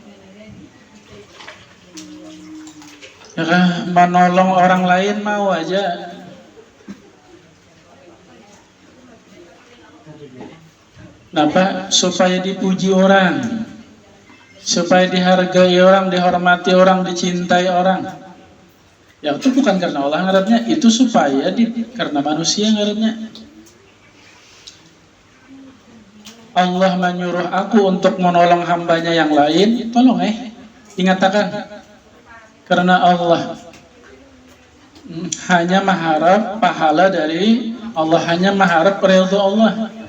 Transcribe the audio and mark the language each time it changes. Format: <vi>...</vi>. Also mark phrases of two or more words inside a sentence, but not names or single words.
<id>Ya kan, menolong orang lain mau aja. Kenapa? Supaya dipuji orang, supaya dihargai orang, dihormati orang, dicintai orang. Ya itu bukan karena Allah ngarannya, itu supaya karena manusia ngarannya. Allah menyuruh aku untuk menolong hambanya yang lain, tolong ingatakan karena Allah. Hanya mengharap pahala dari Allah, hanya mengharap ridho Allah.</id>